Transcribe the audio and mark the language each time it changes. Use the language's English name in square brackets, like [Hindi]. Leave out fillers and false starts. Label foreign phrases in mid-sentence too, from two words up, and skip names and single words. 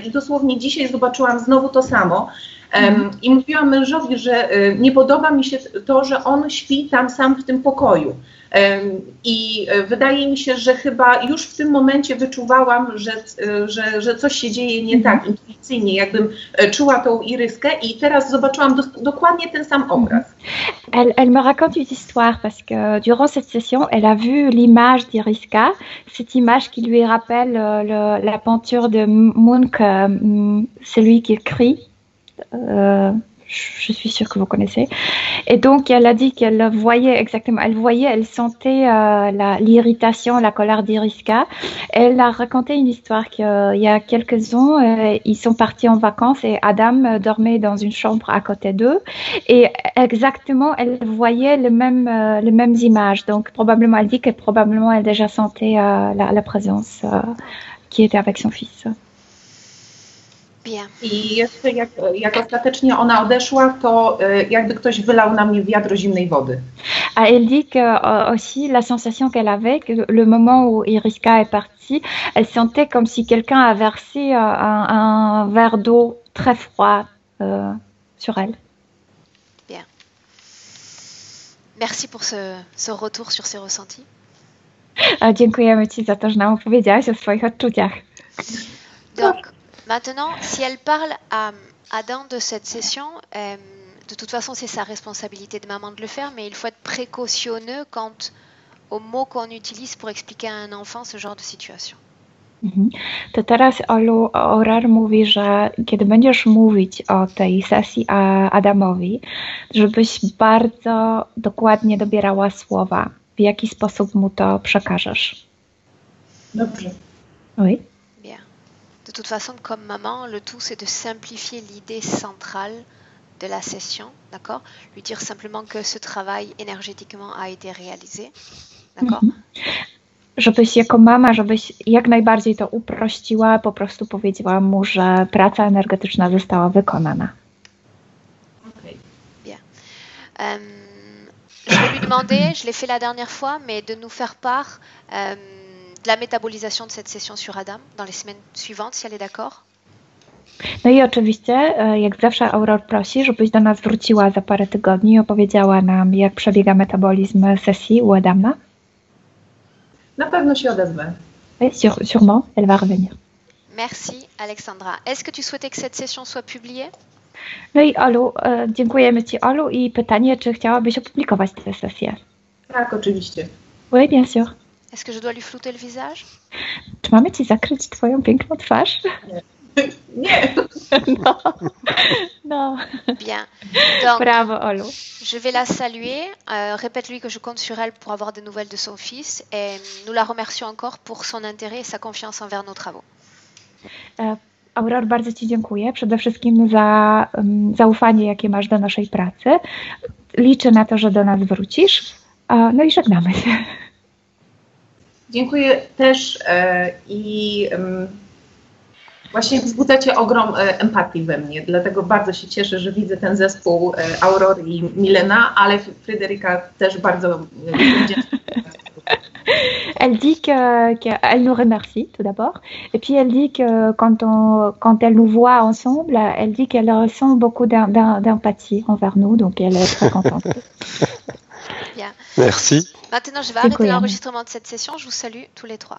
[Polish] I dosłownie dzisiaj zobaczyłam znowu to samo. I mówiłam mężowi, że nie podoba mi się to, że on śpi tam sam w tym pokoju. I wydaje mi się, że chyba już w tym momencie wyczuwałam, że coś się dzieje nie tak intuicyjnie, jakbym czuła tą Iryskę i teraz zobaczyłam dokładnie ten sam obraz. [French] Elle me raconte une histoire parce que durant cette session, elle a vu l'image d'Iriska, cette image qui lui rappelle la peinture de Munch, celui qui écrit. Je suis sûre que vous connaissez. Et donc, elle a dit qu'elle voyait exactement, elle sentait l'irritation, la colère d'Iriska. Elle a raconté une histoire qu'il y a quelques ans, ils sont partis en vacances et Adam dormait dans une chambre à côté d'eux. Et exactement, elle voyait les mêmes images. Donc, probablement, elle dit que probablement, elle déjà sentait la présence qui était avec son fils. [Polish] I jeszcze jak ostatecznie ona odeszła, to jakby ktoś wylał na mnie wiadro zimnej wody. [French] Elle dit que aussi la sensation qu'elle avait, que le moment où Iriska est partie, elle sentait comme si quelqu'un a versé un verre d'eau très froid sur elle. Bien. Merci pour ce retour sur ces ressentis. [Polish] Dziękujemy Ci za to, że nam opowiedziałaś o swoich odczuciach. [French] Donc, maintenant, si elle parle à Adam de cette session, de toute façon, c'est sa responsabilité de maman de le faire, mais il faut être précautionneux quant aux mots qu'on utilise pour expliquer à un enfant ce genre de situation. [Polish] To teraz Olu Orar mówi, że kiedy będziesz mówić o tej sesji Adamowi, żebyś bardzo dokładnie dobierała słowa, w jaki sposób mu to przekażesz. Dobrze. [French] Oui. Bien. De toute façon, comme maman, le tout c'est de simplifier l'idée centrale de la session, d'accord? Lui dire simplement que ce travail énergétiquement a été réalisé, d'accord? [Polish] Żebyś jako mama, żebyś jak najbardziej to uprościła, po prostu powiedziała mu, że praca energetyczna została wykonana. Okay. [French] Bien. Je vais lui demander, je l'ai fait la dernière fois, mais de nous faire part de la métabolisation de cette session sur Adam dans les semaines suivantes, si elle est d'accord. [Polish] No i oczywiście, jak zawsze Aurore prosi, żebyś do nas wróciła za parę tygodni i opowiedziała nam, jak przebiega metabolizm sesji u Adama. Na pewno się odezwę. [French] Oui, sûrement, elle va revenir. Merci Alexandra. Est-ce que tu souhaitais que cette session soit publiée? [Polish] No i Olu, dziękujemy Ci, Olu, i pytanie, czy chciałabyś opublikować tę sesję? Tak, oczywiście. [French] Oui, bien sûr. Est-ce que je dois lui flouter le visage? [Polish] Czy mamy Ci zakryć Twoją piękną twarz? Nie. [English] No. No. [French] Bien. Donc, [Polish] Bravo, Olu. [French] je vais la saluer. Répète-lui que je compte sur elle pour avoir des nouvelles de son fils. Et nous la remercions encore pour son intérêt et sa confiance envers nos travaux. [Polish] Aurore, bardzo Ci dziękuję. Przede wszystkim za zaufanie, jakie masz do naszej pracy. Liczę na to, że do nas wrócisz. No i żegnamy się. Dziękuję też i właśnie wzbudzacie ogrom empatii we mnie, dlatego bardzo się cieszę, że widzę ten zespół Aurory i Milena, ale Fryderyka też bardzo wdzięczna. [French] Elle dit qu'elle nous remercie tout d'abord, et puis elle dit que quand elle nous voit ensemble, elle dit qu'elle ressent beaucoup d'empathie envers nous, donc elle est très contente. Bien. Merci. Maintenant, je vais arrêter l'enregistrement de cette session. Je vous salue tous les trois.